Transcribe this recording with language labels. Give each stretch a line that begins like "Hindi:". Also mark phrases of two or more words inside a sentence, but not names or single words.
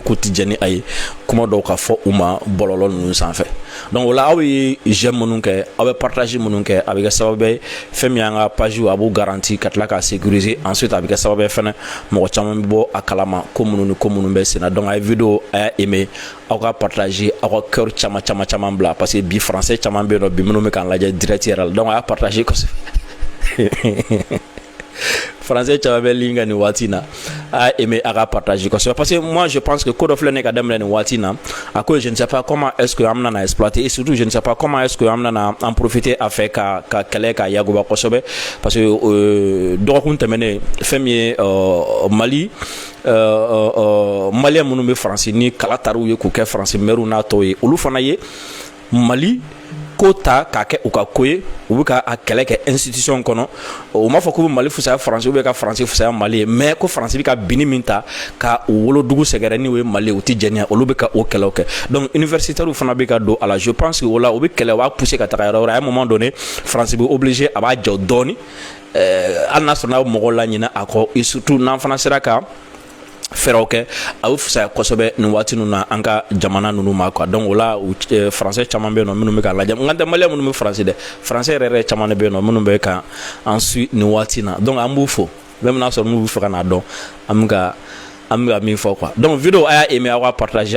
Bambara: ko tɛ jɛ ni a ye kuma dɔw ka fɔ u ma bɔlɔlɔ ninnu sanfɛ donc o la aw ye j'aime minnu kɛ aw bɛ partage minnu kɛ a bɛ kɛ sababu ye fɛn min y'an ka page a b'u garanti ka tila k'a
French: sécuriser ensuite
Bambara: a bɛ kɛ sababu ye fɛnɛ mɔgɔ caman bɛ bɔ a kalama ko minnu ni ko minnu bɛ sen na donc a ye vidéo a y'a aimer aw ka partage aw ka cœur caman bila
French: parce que
Bambara: bi français caman bɛ yen nɔ bi minnu bɛ k'an lajɛ direct yɛrɛ la donc a y'a partage kosɛbɛ. Français caman bɛ ligne kan nin waati na a aimé a ka partager kosɛbɛ
French: parce que moi je pense que
Bambara: ko dɔ filɛ ne ka daminɛ nin waati na a ko
French: je ne sais pas comment est-ce que
Bambara: an bɛna exploiter
French: et surtout je ne sais pas comment est-ce que
Bambara: an bɛna en profiter a fɛ ka kɛlɛ ka yaguba kosɛbɛ
French: parce que
Bambara: dɔgɔkun tɛmɛnen fɛn min ye Mali maliyɛn minnu bɛ France ni kala taara u ye k'u kɛ France maire n'a tɔw ye olu fana ye Mali ko ta k'a kɛ u ka ko ye u bɛ ka a kɛlɛ kɛ institution kɔnɔ o ma fɔ k'u bɛ Mali fusaya France
French: ou bien
Bambara: ka France fusaya Mali ye mais ko France bɛ ka bini min ta ka u wolodugu sɛgɛrɛ ni o ye Mali u tɛ jɛnya olu bɛ ka o kɛlɛw kɛ
French: donc universitaires
Bambara: fana bɛ ka don a la
French: je pense que
Bambara: o la u bɛ kɛlɛ u b'a pousser ka taga yɔrɔ wɛrɛ
French: à un moment donné
Bambara: France bɛ obligé a b'a jɔ dɔɔni hali n'a sɔrɔ n'a bɛ mɔgɔw laɲinɛ a kɔ
French: et surtout
Bambara: n'an fana sera ka fɛrɛw kɛ a bɛ fisaya kosɛbɛ nin waati ninnu na an ka jamana ninnu ma
French: quoi donc
Bambara: o la français caman bɛ yen nɔ minnu bɛ ka lajɛ n ka tɛ maliyɛn minnu bɛ français dɛ français yɛrɛ caman de bɛ yen nɔ minnu bɛ ka an suit nin waati in na donc an b'u fo même n'a sɔrɔ n'u bɛ fɛ ka n'a dɔn an bɛ ka min fɔ
French: quoi donc vidéo
Bambara: a y'a aimé aw ka partager